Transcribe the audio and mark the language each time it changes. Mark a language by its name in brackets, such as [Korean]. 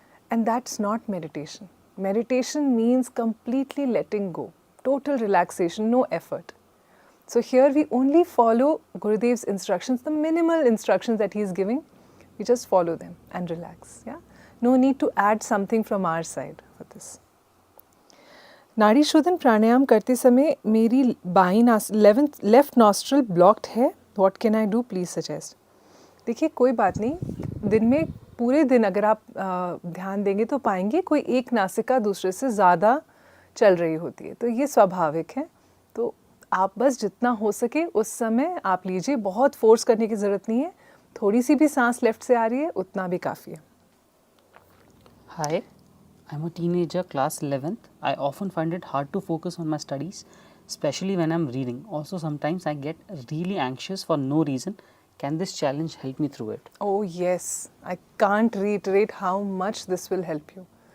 [English] And that's not meditation. Meditation means completely letting go, total relaxation, no effort. So here we only follow Gurudev's instructions, the minimal instructions that he is giving. We just follow them and relax. Yeah, no need to add something from our side for this. [Hindi] नाड़ी शोधन प्राणायाम करते समय मेरी बाईं [English] left nostril blocked [Hindi] है. [English] What can I do, please suggest. [Hindi] देखिए, कोई बात नहीं. दिन में पूरे दिन अगर आप ध्यान देंगे तो पाएंगे कोई एक नासिका दूसरे से ज़्यादा चल रही होती है, तो ये स्वाभाविक है. तो आप बस जितना हो सके उस समय आप लीजिए. बहुत फोर्स करने की ज़रूरत नहीं है. थोड़ी सी भी सांस लेफ्ट से आ रही है उतना भी काफ़ी है. [English] Hi, I'm a teenager, class 11th. I often find it hard to focus on my studies, especially when I'm reading. Also, sometimes I get really anxious for no reason. Can this challenge help me through it? Oh yes, I can't reiterate how much this will help you.